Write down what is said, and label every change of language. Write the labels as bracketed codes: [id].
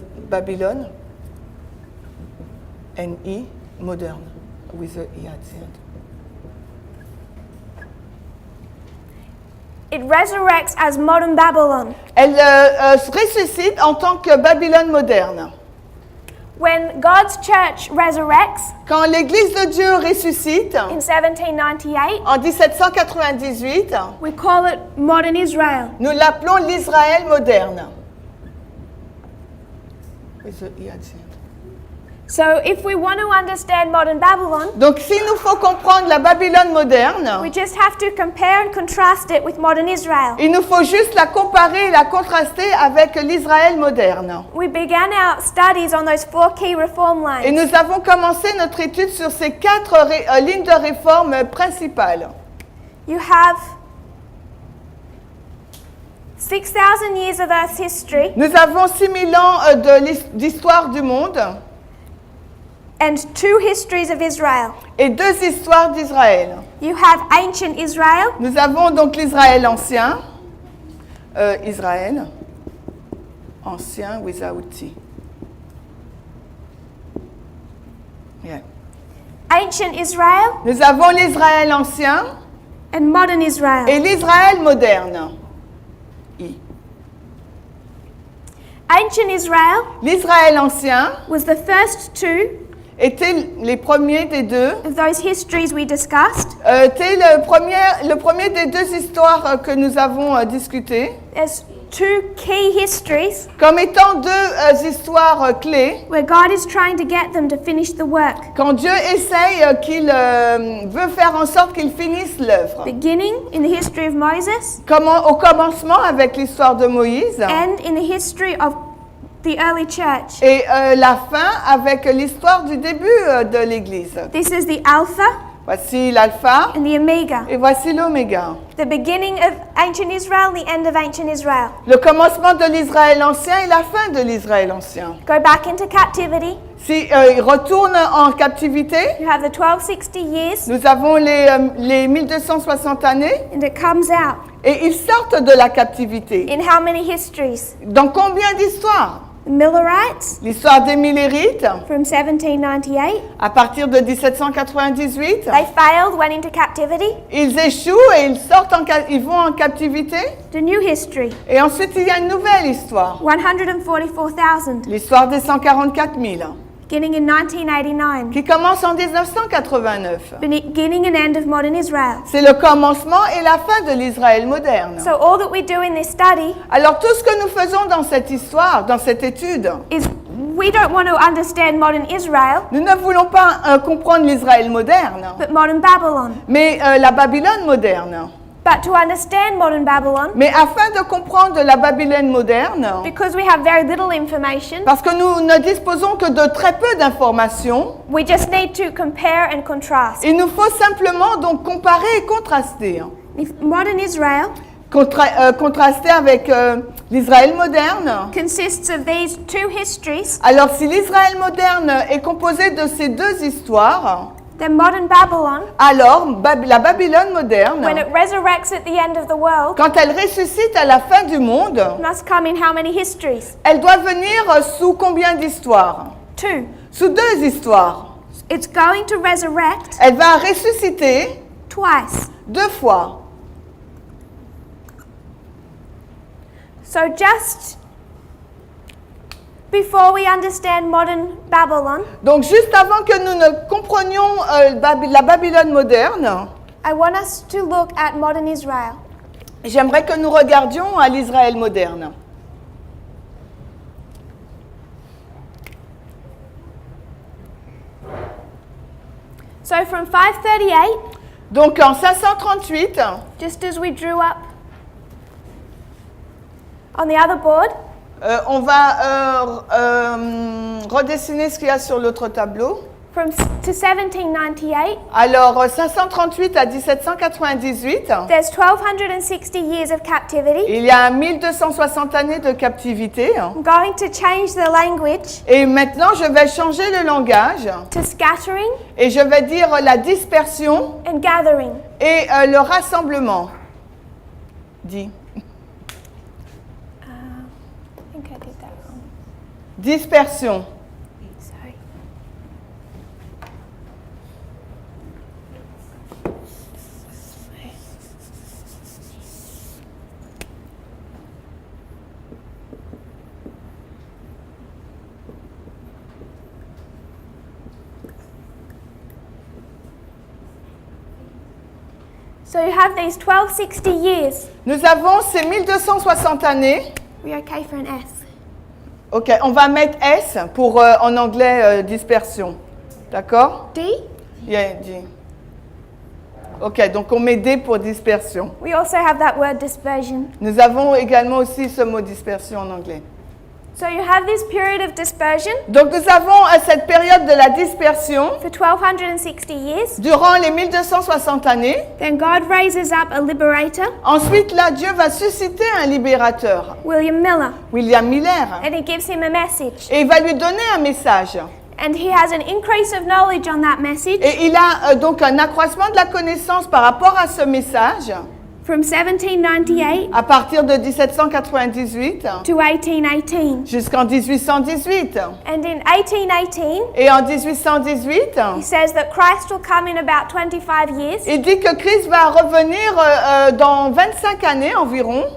[fr] Babylone, N-I, moderne, [en] with a I at the end. It resurrects as modern Babylon. [fr] Elle ressuscite en tant que Babylone moderne. [en] When God's church resurrects [fr] Quand l'Église de Dieu ressuscite [en] in 1798, [fr] en 1798, [en] we call it modern Israel. [fr] nous l'appelons l'Israël moderne. [en] With a I at the end. So if we want to understand modern Babylon, [fr] Donc s'il nous faut comprendre la Babylone moderne, [en] we just have to compare and contrast it with modern Israel. [fr] il nous faut juste la comparer et la contraster avec l'Israël moderne. [en] We began our studies on those 4 key reform [fr] Et [en] lines. [fr] nous avons commencé notre étude sur ces 4 lignes de réforme principales. [en] You have 6,000 years of Earth's history [fr] Nous avons 6000 ans d'histoire du monde [en] and 2 histories of Israel. [fr] et 2 histoires d'Israël. [en] You have ancient Israel, [fr] Nous avons donc l'Israël ancien, Israël ancien [en] without T. Yeah. ancient Israel, [fr] Nous avons l'Israël ancien [en] and modern Israel. [fr] et l'Israël moderne. I. [en] Ancient Israel [fr] L'Israël ancien [en] was the first 2 [fr] était les premiers des deux, [en] of those histories we discussed. [fr] était le premier des 2 histoires que nous avons discutées, [en] There's 2 key histories [fr] comme étant 2 histoires clés, [en] where God is trying to get them to finish the work. [fr] quand Dieu essaye qu'il veut faire en sorte qu'il finisse l'œuvre. [en] Beginning in the history of Moses [fr] Au commencement avec l'histoire de Moïse [en] and in the history of the early church. [fr] et la fin avec l'histoire du début de l'Église. [en] This is the Alpha [fr] Voici l'alpha [en] and the Omega. [fr] et voici l'oméga. [en] The beginning of ancient Israel, the end of ancient Israel. [fr] Le commencement de l'Israël ancien et la fin de l'Israël ancien. [en] Go back into captivity. [fr] Si il retourne en captivité, [en] You have the 1260 years [fr] nous avons les 1260 années [en] and it comes out. [fr] et ils sortent de la captivité. [en] In how many histories? [fr] Dans combien d'histoires? [en] The Millerites [fr] L'histoire des Millérites, [en] from 1798. [fr] à partir de 1798, [en] They failed, went into captivity. [fr] ils échouent et ils vont en captivité. [en] The new history, [fr] Et ensuite, il y a une nouvelle histoire, [en] 144,000, [fr] l'histoire des 144 000, [en] beginning in 1989. [fr] qui commence en 1989. [en] Beginning and end of modern Israel. [fr] C'est le commencement et la fin de l'Israël moderne. [en] So all that we do in this study [fr] Alors tout ce que nous faisons dans cette histoire, dans cette étude, [en] is we don't want to understand modern Israel, [fr] nous ne voulons pas comprendre l'Israël moderne, [en] but modern Babylon. [fr] mais la Babylone moderne. [en] But to understand modern Babylon, [fr] Mais afin de comprendre la Babylone moderne, [en] because we have very little information, [fr] parce que nous ne disposons que de très peu d'informations, [en] we just need to compare and contrast. [fr] il nous faut simplement donc comparer et contraster. [en] If modern Israel [fr] Contraster avec l'Israël moderne. [en] consists of these two histories, [fr] Alors si l'Israël moderne est composé de ces deux histoires, [en] then modern Babylon, [fr] alors la Babylone moderne, [en] when it resurrects at the end of the world, [fr] quand elle ressuscite à la fin du monde, [en] must come in how many histories? [fr] elle doit venir sous combien d'histoires? [en] Two. [fr] Sous deux histoires. [en] It's going to resurrect [fr] Elle va ressusciter [en] twice. [fr] deux fois. [en] So just before we understand modern Babylon, [fr] Donc juste avant que nous ne comprenions la Babylone moderne, [en] I want us to look at modern Israel. [fr] j'aimerais que nous regardions à l'Israël moderne. [en] So from 538, [fr] Donc en 538, [en] just as we drew up on the other board, [fr] on va redessiner ce qu'il y a sur l'autre tableau. [en] to 1798, [fr] Alors 538 à 1798, [en] there's 1260 years of captivity. [fr] il y a 1260 années de captivité. [en] I'm going to change the language [fr] Et maintenant, je vais changer le langage [en] to scattering [fr] et je vais dire la dispersion [en] and gathering. [fr] et le rassemblement. Dis. [en] I think I did that wrong. [fr] Dispersion. [en] Sorry. So you have these 1260 years. [fr] Nous avons ces 1260 années. [en] We're okay for an S. [fr] Ok, on va mettre S pour en anglais dispersion. D'accord? D? [en] Yeah, D. [fr] Ok, donc on met D pour dispersion. [en] We also have that word dispersion. [fr] Nous avons également aussi ce mot dispersion en anglais. [en] So you have this period of dispersion [fr] Donc nous avons cette période de la dispersion [en] for 1260 years. [fr] durant les 1260 années. [en] Then God raises up a liberator, [fr] Ensuite, là, Dieu va susciter un libérateur, [en] William Miller, [fr] William Miller, [en] and he gives him a message. [fr] et il va lui donner un message. [en] And he has an increase of knowledge on that message [fr] Et il a donc un accroissement de la connaissance par rapport à ce message [en] from 1798 [fr] à partir de 1798 [en] to 1818. [fr] jusqu'en 1818. [en] And in 1818, [fr] Et en 1818, [en] he says that Christ will come in about 25 years. [fr] il dit que Christ va revenir dans 25 années environ.